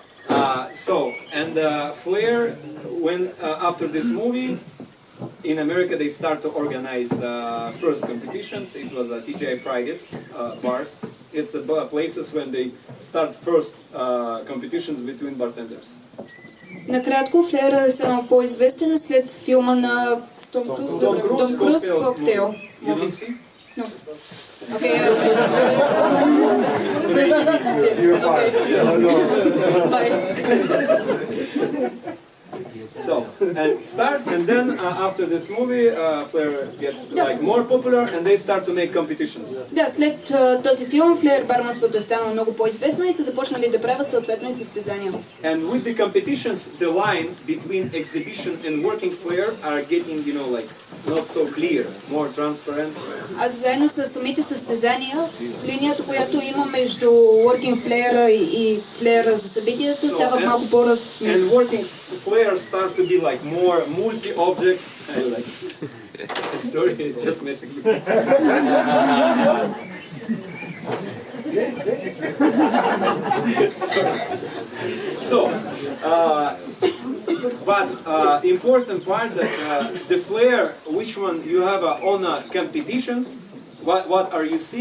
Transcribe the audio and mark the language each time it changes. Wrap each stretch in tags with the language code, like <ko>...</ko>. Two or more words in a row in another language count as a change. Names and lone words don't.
<en>Flair, when after this movie, in America they start to organize first competitions. It was TGI Fridays bars. It's the places when they start first competitions between bartenders.</en> <bg>Накратко, Флеер е станал по-известен след филма на Том Круз «Коктейл».</bg> <en>You don't see? No. Okay. Bye. So, and start, and then after this movie, Flair gets like more popular, and they start to make competitions.</en> <bg>Да, след този филм Флеер барманството е станало много по-известно и са започнали да правят съответно и състезания.</bg> <en>And with the competitions, the line between exhibition and working Flair are getting, you know, like not so clear, more transparent.</en> <bg>А заедно с самите състезания, линията, която има между</bg> <en>working Flair</en> <bg>и Flair за събитията, става малко по-размита.</bg> <en>And working Flair start to be like more multi-object. I like. Sorry, it's just messing with me. So, but important part that the Flair, which one you have on competitions, what are you see?</en>